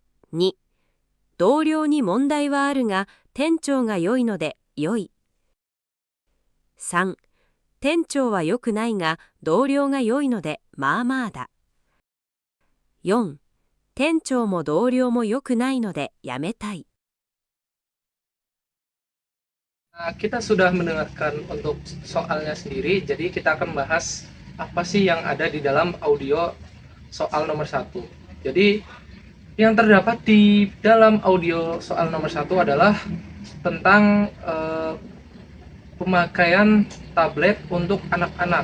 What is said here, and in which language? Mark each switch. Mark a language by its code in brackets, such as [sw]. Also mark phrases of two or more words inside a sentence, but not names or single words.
[ja] 2、同僚に問題はあるが店長が良いので良い。3、店長は良くないが同僚が良いのでまあまあだ。4、店長も同僚も良くないのでやめたい。 [id] Nah, kita sudah mendengarkan untuk soalnya sendiri, jadi kita akan bahas apa sih yang ada di dalam audio soal nomor 1. Jadi yang terdapat di dalam audio soal nomor 1 adalah tentang pemakaian tablet untuk anak-anak.